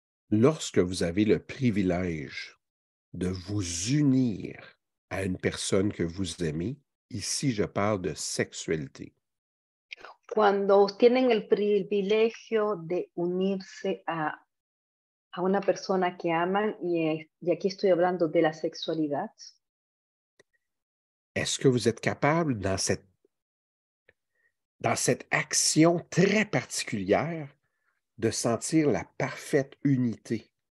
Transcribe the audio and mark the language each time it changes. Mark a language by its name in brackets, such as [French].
[French] Lorsque vous avez le privilège de vous unir à une personne que vous aimez, ici je parle de sexualité. [Spanish] Cuando tienen el privilegio de unirse a una persona que aman, y aquí estoy hablando de la sexualidad, [French] Est-ce que vous êtes capable, dans cette action très particulière, de sentir la parfaite unité?